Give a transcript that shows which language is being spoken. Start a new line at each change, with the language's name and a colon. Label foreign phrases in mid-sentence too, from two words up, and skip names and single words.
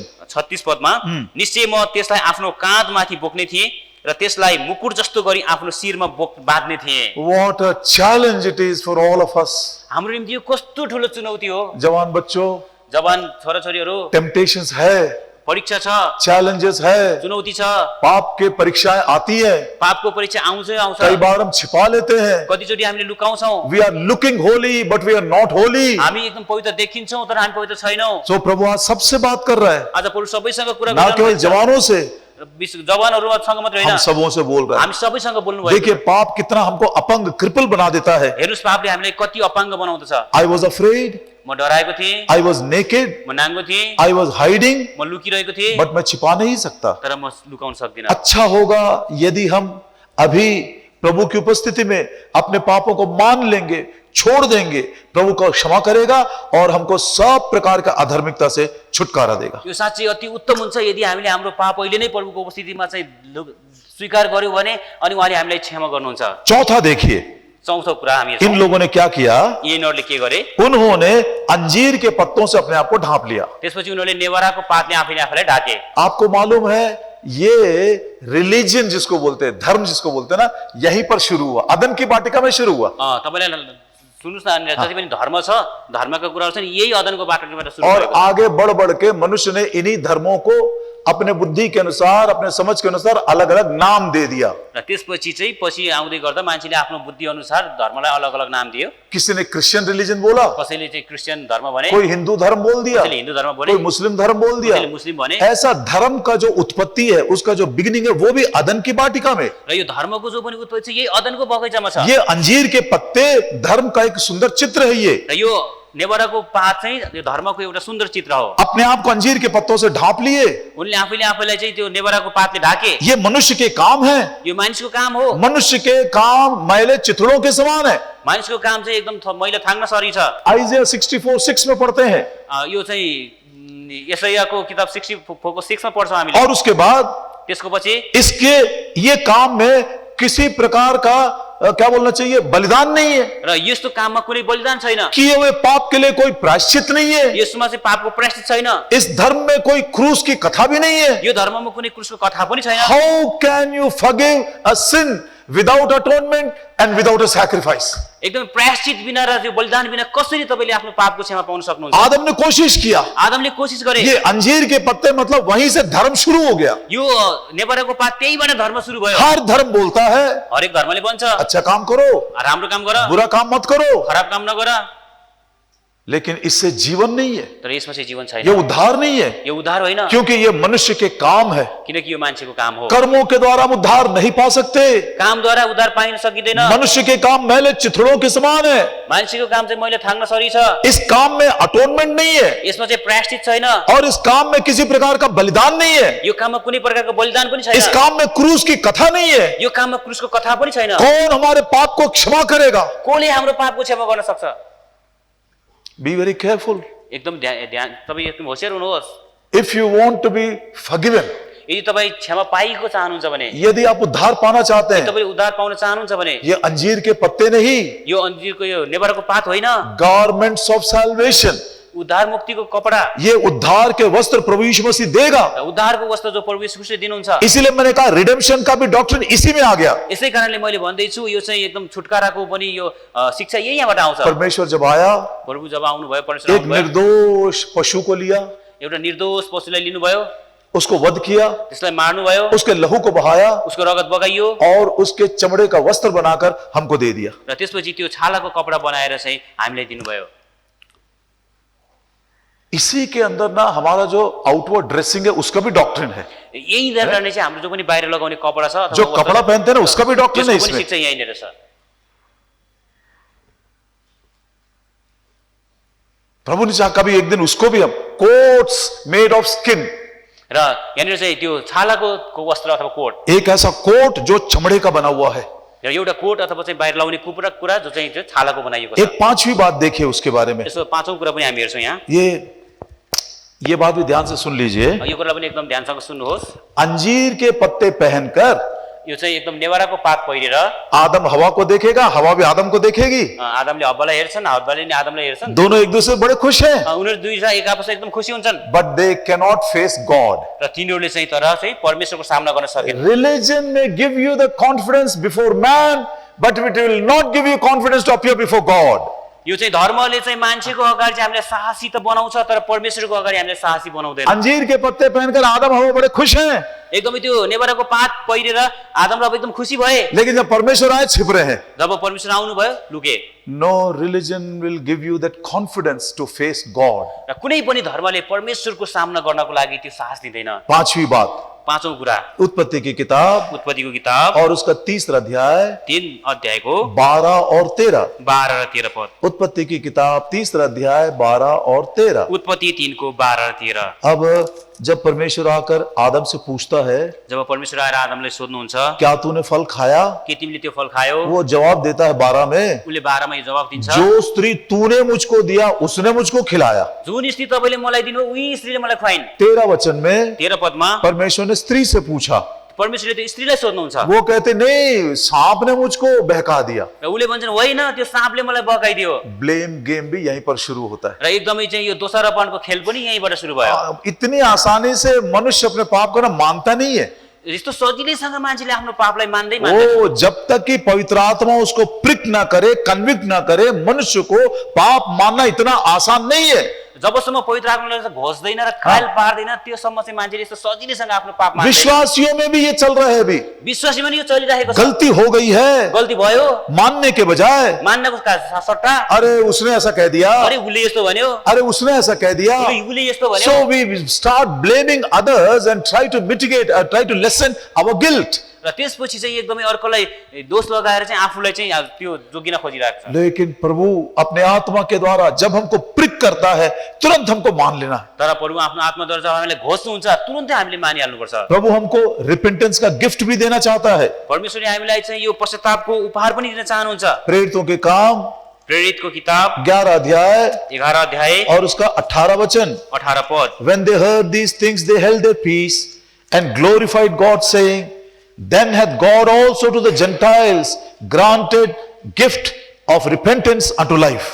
Nepali: 36 पदमा, निश्चय म त्यसलाई आफ्नो काँधमाथि बोक्ने थिएँ र त्यसलाई मुकुट जस्तो गरी आफ्नो शिरमा बाँध्ने थिएँ।
English: What a challenge it is for all of us.
Nepali: हाम्रो निम्ति यो कस्तो ठुलो चुनौती हो।
Hindi: जवान बच्चों,
Nepali: जवान छोराछोरीहरू,
Hindi: टेम्पटेशंस है,
Nepali: परीक्षा छ,
Hindi: चैलेंजेस है,
Nepali: चुनौती छ,
Hindi: पाप के परीक्षाएं आती है,
Nepali: पापको परीक्षा आउँछ।
Hindi: कई बार हम छिपा लेते हैं।
Nepali: कतिचोटि हामीले लुकाउँछौँ।
English: We are looking holy but we are not holy.
Nepali: हामी एकदम पवित्र देखिन्छौँ तर हामी पवित्र छैनौँ।
Hindi: तो प्रभु आज सबसे बात कर रहा है,
Nepali: आज प्रभु सबैसँग कुरा
Hindi: ना केवल
Nepali: गरिरहनु भएको छ।
Hindi: जवानों से,
Nepali: जवानहरूसँग मात्र होइन
Hindi: हम सबों से बोल रहा है।
Nepali: हामी सबैसँग बोल्नु भयो
Hindi: देखिए पाप कितना हमको अपंग क्रिपल बना देता है।
Nepali: हेर्नुस् पापले हामीलाई कति अपाङ्ग बनाउँदछ।
English: I was afraid,
Nepali: म डराएको थिएँ,
English: I was naked,
Nepali: म नाङ्गो थिएँ,
English: I was hiding,
Nepali: म लुकिरहेको थिएँ,
Hindi: बट मैं छिपा नहीं सकता।
Nepali: तर म लुकाउन सक्दिनँ।
Hindi: अच्छा होगा यदि हम अभी प्रभु की उपस्थिति में अपने पापों को मान लेंगे, छोड़ देंगे, प्रभु को क्षमा करेगा और हमको सब प्रकार का अधर्मिकता से छुटकारा देगा।
Nepali: यो साँच्चै अति उत्तम हुन्छ यदि हामीले हाम्रो पाप अहिले नै प्रभुको उपस्थितिमा चाहिँ स्वीकार गर्यौँ भने अनि उहाँले हामीलाई क्षमा गर्नुहुन्छ।
Hindi: चौथा देखिए
Nepali: चौथो कुरा हामी
Hindi: इन लोगों ने क्या किया,
Nepali: यिनीहरूले के गरे,
Hindi: उन्होंने अंजीर के पत्तों से अपने आप को ढांप लिया।
Nepali: त्यसपछि उनीहरूले नेवराको पातले आफैले आफैलाई ढाके।
Hindi: आपको मालूम है ये रिलीजन जिसको बोलते हैं, धर्म जिसको बोलते हैं ना, यहीं पर शुरू हुआ, अदन की वाटिका में शुरू हुआ।
Nepali: तपाईँलाई सुन्नुहोस् न, जति पनि धर्म छ, धर्मका कुराहरू छन्, यही अदनको बाटोबाट सुरु
Hindi: और
Nepali: भएको छ।
Hindi: आगे बढ़ बढ़ के मनुष्य ने इन्हीं धर्मों को अपने बुद्धि के अनुसार, अपने समझ के अनुसार अलग अलग नाम दे दिया।
Nepali: र त्यसपछि चाहिँ पछि आउँदै गर्दा मान्छेले आफ्नो बुद्धि अनुसार धर्मलाई अलग अलग नाम दियो।
Hindi: किसी ने क्रिश्चियन रिलीजन बोला,
Nepali: कसैले चाहिँ क्रिस्चियन धर्म भने,
Hindi: कोई हिंदू धर्म बोल दिया,
Nepali: कसैले हिन्दू धर्म भने,
Hindi: कोई मुस्लिम धर्म बोल दिया।
Nepali: कसैले मुस्लिम भने।
Hindi: ऐसा धर्म का जो उत्पत्ति है, उसका जो बिगिनिंग है, वो भी अदन की वाटिका में।
Nepali: र यो धर्मको जो पनि उत्पत्ति छ यही अदनको बगैँचामा छ।
Hindi: ये अंजीर के पत्ते धर्म का एक सुंदर चित्र है। ये
Nepali: र यो नेवराको पात चाहिँ यो धर्मको एउटा सुन्दर चित्र हो।
Hindi: अपने आप को अंजीर के पत्तों से ढांप लिए।
Nepali: उनले आफैले आफैलाई चाहिँ त्यो नेवराको पातले ढाके।
Hindi: ये मनुष्य के काम है।
Nepali: यो मानिसको काम हो।
Hindi: मनुष्य के काम मैले चिथड़ों के समान है।
Nepali: मानिसको काम चाहिँ एकदम मैला थाङ्न सरी छ।
Hindi: आइजिया 64:6 में पढ़ते हैं।
Nepali: यो चाहिँ यशायाको किताब 64:6 मा पढ्छौँ हामीले।
Hindi: और उसके बाद
Nepali: त्यसको पछि
Hindi: इसके ये काम में किसी प्रकार का क्या बोलना चाहिए, बलिदान नहीं है।
Nepali: र यस्तो काममा कुनै बलिदान छैन।
Hindi: किए हुए पाप के लिए कोई प्रायश्चित नहीं है।
Nepali: यसमा चाहिँ पापको प्रायश्चित छैन।
Hindi: इस धर्म में कोई क्रूस की कथा भी नहीं है।
Nepali: यो धर्ममा कुनै क्रुसको कथा पनि छैन।
English: How can you forgive a sin without atonement and without a sacrifice.
Nepali: एकदम प्रायश्चित बिना र त्यो बलिदान बिना कसरी तपाईँले आफ्नो पापको क्षमा पाउन सक्नुहुन्छ।
Hindi: आदम ने कोशिश किया।
Nepali: आदमले कोशिश गरे।
Hindi: ये अंजीर के पत्ते मतलब वहीं से धर्म शुरू हो गया।
Nepali: यो नेवराको पात त्यहीबाट धर्म सुरु भयो।
Hindi: हर धर्म बोलता है
Nepali: हरेक धर्मले भन्छ
Hindi: अच्छा काम करो,
Nepali: राम्रो काम गर,
Hindi: बुरा काम मत करो,
Nepali: खराब काम नगर,
Hindi: लेकिन इससे जीवन नहीं है,
Nepali: तर यसमा चाहिँ जीवन
Hindi: ये
Nepali: छैन।
Hindi: उद्धार नहीं है,
Nepali: यो उद्धार होइन,
Hindi: क्योंकि ये मनुष्य के काम है।
Nepali: किनकि यो मान्छेको काम हो।
Hindi: कर्मों के द्वारा हम उद्धार नहीं पा सकते।
Nepali: कामद्वारा उद्धार पाइन सकिँदैन।
Hindi: मनुष्य के काम मैले चिथड़ों के समान है।
Nepali: मान्छेको काम चाहिँ मैले थाङ्न सरी छ।
Hindi: इस काम में अटोनमेंट नहीं है
Nepali: यसमा चाहिँ प्रायश्चित छैन।
Hindi: और इस काम में किसी प्रकार का बलिदान नहीं है।
Nepali: यो काममा कुनै प्रकारको बलिदान पनि
Hindi: इस
Nepali: छैन।
Hindi: काम में क्रूस की कथा नहीं है।
Nepali: यो काममा क्रुसको कथा पनि छैन।
Hindi: कौन हमारे पाप को क्षमा करेगा?
Nepali: कसले हाम्रो पापको क्षमा गर्न सक्छ?
English: Be very careful.
Nepali: एकदम ध्यान तपाईँ एकदम होशियार हुनुहोस्।
English: If you want to be forgiven,
Nepali: यदि तपाईँ क्षमा पाएको चाहनुहुन्छ भने,
Hindi: यदि आप उद्धार पाना चाहते हैं,
Nepali: तपाईँ उद्धार पाउन चाहनुहुन्छ भने,
Hindi: ये अंजीर के पत्ते नहीं,
Nepali: यो अन्जीरको यो नेवराको पात होइन,
English: Garments of salvation,
Nepali: उद्धार मुक्तिको कपडा,
Hindi: ये उद्धार के वस्त्र प्रभु यीशु मसीह देगा।
Nepali: उद्धारको वस्त्र जो प्रभु यीशु ख्रीष्टले दिनुहुन्छ।
Hindi: इसीलिए मैंने कहा रिडेम्पशन का भी डॉक्ट्रिन इसी में आ गया।
Nepali: यसै कारणले मैले भन्दैछु यो चाहिँ एकदम छुटकाराको पनि यो शिक्षा यही यहाँबाट आउँछ।
Hindi: परमेश्वर जब आया,
Nepali: प्रभु जब आउनुभयो, परमेश्वर
Hindi: एक
Nepali: आउनुभयो,
Hindi: निर्दोष पशु को लिया,
Nepali: एउटा निर्दोष पशुलाई लिनुभयो,
Hindi: उसको वध किया,
Nepali: त्यसलाई मार्नुभयो,
Hindi: उसके लहू को बहाया
Nepali: उसको रगत बगाइयो
Hindi: और उसके चमड़े का वस्त्र बनाकर हमको दे दिया।
Nepali: र त्यसपछि त्यो छालाको कपडा बनाएर चाहिँ हामीलाई दिनुभयो।
Hindi: इसी के अंदर ना हमारा जो
English: outward dressing
Hindi: है उसका भी डॉक्ट्रिन है।
Nepali: यही कारणले चाहिँ हाम्रो जो पनि बाहिर लगाउने कपडा छ, अथवा
Hindi: जो वस्त्र, कपड़ा पहनते हैं ना उसका भी डॉक्ट्रिन है
Nepali: त्यसको पनि
Hindi: इसमें।
Nepali: शिक्षा यहीँनिर छ।
Hindi: प्रभु ने चाहा कभी एक दिन उसको भी हम
English: coats made of skin,
Nepali: र यहाँनिर चाहिँ त्यो छालाको वस्त्र अथवा कोट,
Hindi: एक ऐसा कोट जो चमड़े का बना हुआ है।
Nepali: र एउटा कोट अथवा चाहिँ बाहिर लाउने कुरा जो चाहिँ त्यो छालाको बनाइएको छ।
Hindi: एक पांचवी बात देखिए उसके बारे में।
Nepali: यसो पाँचौं कुरा पनि हामी हेर्छौँ यहाँ।
Hindi: ये बात भी ध्यान से सुन लीजिए।
Nepali: यो कुरा पनि एकदम ध्यानसँग सुन्नुहोस्।
Hindi: अंजीर के पत्ते पहनकर
Nepali: यो चाहिँ एकदम नेवराको पात पहिरेर
Hindi: आदम हवा को देखेगा, हवा भी आदम को देखेगी।
Nepali: आदमले हव्वालाई हेर्छन्, हव्वाले नि आदमलाई हेर्छन्।
Hindi: दोनों एक दूसरे से बड़े खुश हैं,
Nepali: उनीहरू दुईजना एक आपसमा एकदम खुसी हुन्छन्।
English: But they cannot face God.
Nepali: र तिनीहरूले चाहिँ तर चाहिँ परमेश्वरको सामना गर्न सकेन।
English: Religion may give you the confidence before man, but it will not give you confidence to appear before God.
Nepali: यो चाहिँ धर्मले चाहिँ मान्छेको अगाडि चाहिँ हामीलाई साहसी त बनाउँछ, तर परमेश्वरको अगाडि हामीलाई साहसी बनाउँदैन।
Hindi: अंजीर के पत्ते पहनकर आदम हवा बड़े खुश हैं,
Nepali: एकदमै त्यो नेवराको पात पहिरेर आदम र एकदम खुसी भए।
Hindi: लेकिन जब परमेश्वर आए छिप रहे हैं।
Nepali: जब परमेश्वर आउनुभयो लुके।
English: No religion will give you that confidence to face God.
Nepali: र कुनै पनि धर्मले परमेश्वरको सामना गर्नको लागि त्यो साहस दिँदैन।
Hindi: पांचवी बात,
Nepali: पाँचौं कुरा
Hindi: उत्पत्ति की किताब
Nepali: उत्पत्तिको किताब
Hindi: और उसका 3 अध्याय
Nepali: 3 अध्यायको
Hindi: 12 और 13।
Nepali: 12 र 13 पद।
Hindi: उत्पत्ति की किताब 3 अध्याय 12 और 13।
Nepali: उत्पत्ति 3 को 12 र 13।
Hindi: अब जब परमेश्वर आकर आदम से पूछता है,
Nepali: जब परमेश्वर आएर आदमलाई सोध्नुहुन्छ
Hindi: क्या तूने फल खाया?
Nepali: के तिमीले त्यो फल खायौ?
Hindi: वो जवाब देता है 12 में,
Nepali: उसले 12 मा यो जवाब दिन्छ,
Hindi: जो स्त्री तूने मुझको दिया उसने मुझको खिलाया।
Nepali: जुन स्त्री तपाईले मलाई दिनु उही स्त्रीले मलाई खुवाइन्।
Hindi: 13 वचन में
Nepali: 13 पदमा
Hindi: परमेश्वर ने स्त्री से पूछा,
Nepali: परमेश्वरले त्यो स्त्रीलाई सोध्नुहुन्छ
Hindi: वो कहते नहीं, सांप ने मुझको बहका दिया।
Nepali: र उसले भन्छन् होइन त्यो साँपले मलाई बकाइदियो।
English: blame game
Hindi: भी यहीं पर शुरू होता है।
Nepali: र एकदमै चाहिँ यो दोस्रोपनको खेल पनि यहीँबाट सुरु भयो।
Hindi: इतनी आसानी से मनुष्य अपने पाप को ना मानता नहीं है।
Nepali: यस्तो सजिलैसँग मान्छेले आफ्नो पापलाई मान्दै मान्दैन।
Hindi: वो जब तक कि पवित्र आत्मा उसको प्रिक ना करे, कन्विक्ट ना करे, मनुष्य को पाप मानना इतना आसान नहीं है।
Nepali: जबसम्म पवित्र आत्माले घोस्दैन र कायल पार्दैन त्योसम्म चाहिँ मान्छेले यस्तो सजिलैसँग आफ्नो पाप मान्दैन।
Hindi: विश्वासियों में भी ये चल रहा है। अभी
Nepali: विश्वासीमा नि यो चलिरहेको छ।
Hindi: गलती हो गई है,
Nepali: गल्ती भयो
Hindi: मानने के बजाय
Nepali: मान्नको सट्टा
Hindi: अरे उसने ऐसा कह दिया,
Nepali: अरे उसले यस्तो भन्यो,
Hindi: अरे उसने ऐसा कह दिया।
Nepali: उसले यस्तो भन्यो।
English: So we start blaming others and try to mitigate, try to lessen our guilt.
Nepali: र त्यसपछि चाहिँ एकदमै अर्कोलाई दोष लगाएर चाहिँ आफूलाई चाहिँ त्यो जोगिन खोजिरहेको छ।
Hindi: लेकिन प्रभु अपने आत्मा के द्वारा जब हमको प्रिक करता है, तुरंत हमको मान लेना है।
Nepali: तर प्रभु आफ्नो आत्माद्वारा जब हामीलाई घोस्नुहुन्छ तुरुन्तै हामीले मानिहाल्नुपर्छ।
Hindi: प्रभु हमको रिपेंटेंस का गिफ्ट भी देना चाहता है।
Nepali: परमेश्वरले हामीलाई चाहिँ यो पश्चातापको उपहार पनि दिन चाहनुहुन्छ।
Hindi: प्रेरितों के काम
Nepali: प्रेरितको किताब
Hindi: 11 अध्याय
Nepali: 11 अध्याय
Hindi: और उसका 18 वचन।
Nepali: 18 पद।
English: When they heard these things, they held their peace and glorified God, saying, Then hath God also to the Gentiles granted gift of repentance unto life.